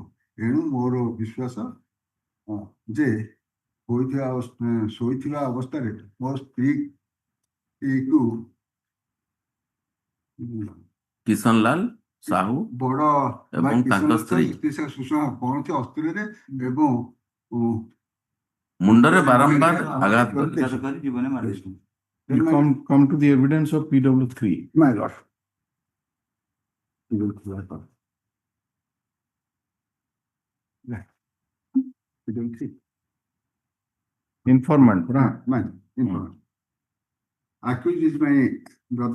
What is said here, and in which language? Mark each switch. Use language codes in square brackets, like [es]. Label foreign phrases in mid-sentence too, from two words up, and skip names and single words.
[or] ଏଣୁ ମୋର ବିଶ୍ୱାସ ଯେ ଶୋଇଥିବା ଅବସ୍ଥାରେ ମୋ ସ୍ତ୍ରୀକୁ କିଶନ ଲାଲ ସାହୁ ବଡ଼ ଏବଂ ତାଙ୍କ ସ୍ତ୍ରୀ ସୁଷମା କୌଣସି ଅସ୍ତ୍ରରେ ଏବଂ ମୁଣ୍ଡରେ ବାରମ୍ବାର ଆଘାତ କଲେ। ଜୀବନେ ମାରିଛନ୍ତି। [en] You come to the evidence of PW3. My lord. Informant, right? Informant. Accused is my brother.